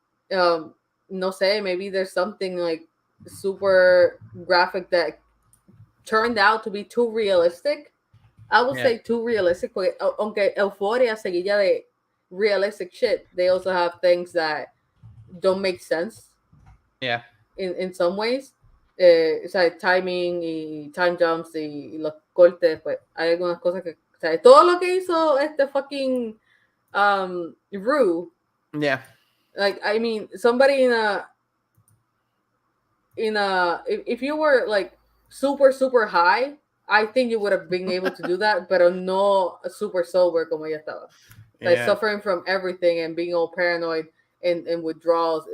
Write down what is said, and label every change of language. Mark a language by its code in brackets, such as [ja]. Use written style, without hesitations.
[es] No sé, [en] maybe there's something like super graphic that turned out to be too realistic, I would say too realistic. [es] Porque, aunque Euphoria seguía de [en] realistic shit, they also have things that don't make sense. Yeah. In some ways. [es] O sea, timing y time jumps y los cortes, pues hay algunas cosas que, o sea, todo lo que hizo este fucking Rue. [en] Yeah. Like, I mean, somebody if you were like super high, I think you would have been able to do that, [es] pero no super sober como ella estaba. [en] Like, suffering from everything and being all paranoid and withdrawals.